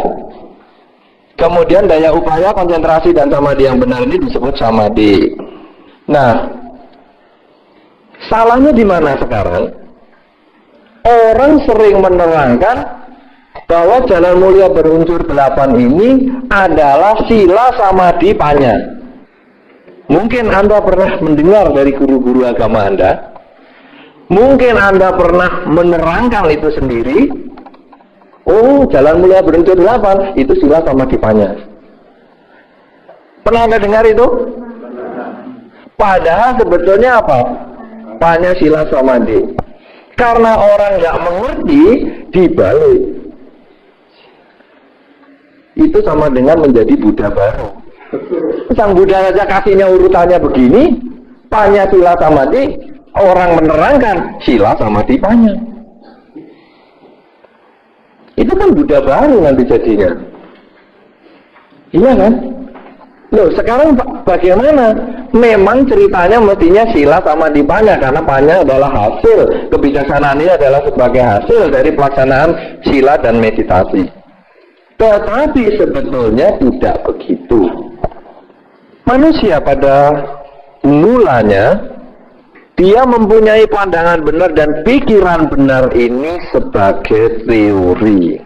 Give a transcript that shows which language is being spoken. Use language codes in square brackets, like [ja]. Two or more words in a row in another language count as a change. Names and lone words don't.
[id] Kemudian daya upaya, konsentrasi, dan samadhi yang benar ini disebut samadhi. Nah, salahnya di mana sekarang? Orang sering menerangkan bahwa jalan mulia berunsur 8 ini adalah sila, samadhi, panya. Mungkin Anda pernah mendengar dari guru-guru agama Anda. Mungkin Anda pernah menerangkan itu sendiri. Oh, jalan mulia berunsur 8 itu sila, samadhi, panya. Pernah Anda dengar itu? Padahal sebetulnya apa? Panya, sila, samadhi. Karena orang nggak mengerti, dibalik. Itu sama dengan menjadi Buddha baru. Sang Buddha saja kasihnya urutannya begini, panya, sila, samadhi. Orang menerangkan sila, samadhi, panya. Itu kan Buddha baru nanti jadinya. Iya kan? Loh, sekarang bagaimana? Memang ceritanya mestinya sila, samadhi, panya, karena panya adalah hasil, kebijaksanaan ini adalah sebagai hasil dari pelaksanaan sila dan meditasi. Tetapi sebetulnya tidak begitu. Manusia pada mulanya dia mempunyai pandangan benar dan pikiran benar ini sebagai teori.